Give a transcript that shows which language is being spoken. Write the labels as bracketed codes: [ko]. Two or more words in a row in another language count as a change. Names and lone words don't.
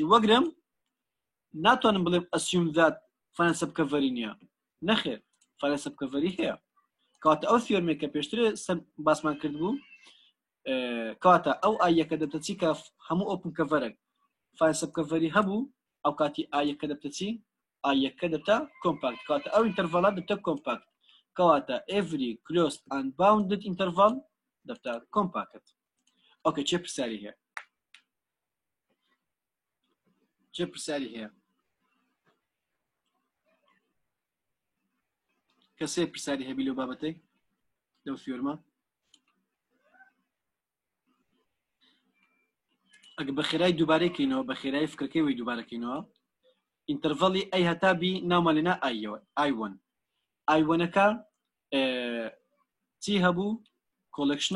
[ckb] وەگرم ناتوانم بڵێم [en] assume that finite subcover [ckb] نییە نەخێر [en] finite subcover [ckb] هەیە کەواتە ئەو ثیۆرمێک کە پێشتر باسمان کرد بوو کەواتە ئەو ئای یەکە دەبتە چی کە هەموو [en] open cover finite subcover [ckb] هەبوو ئەو کاتی ئای یەکە دەبتە چی ئایەکە دەبتە کۆمپاکت کاتە ئەو ئینتەرڤەڵات دەبتە کۆمپاکت کەواتە [en] every closed and bounded interval [ckb] دەبتە کۆمپاکت. ئۆکێ چێ پرسیاری هەیە؟ چێ پرسیاری هەیە؟ کەسێ پرسیاری هەبی لەو بابەتەی لەو فیۆرمە؟ ئەگە بە خێرای دووبارەیکەینەوە بە خێرای فکرەکەی وی دووبارەکەینەوە ئینتەرڤەڵی ئەی هەتابی ناومەلێنا ئای1 ئای1ەکە چی هەبوو [en] کۆلەکشنەک